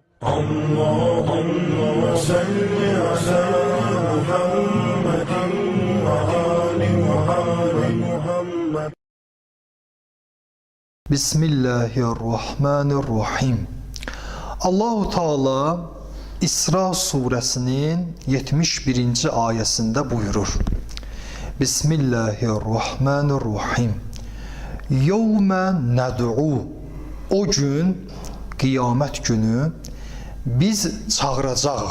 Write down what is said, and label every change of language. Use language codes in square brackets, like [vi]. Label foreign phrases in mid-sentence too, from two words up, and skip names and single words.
[ar] اللهم صل على محمد وآل محمد. Bismillahirrahmanirrahim. [az] Allahu Teala İsra suresinin 71. ayesinde buyurur. [ar] Bismillahirrahmanirrahim. يوم ندعو. [az] O gün, kıyamet günü biz çağıracağıq.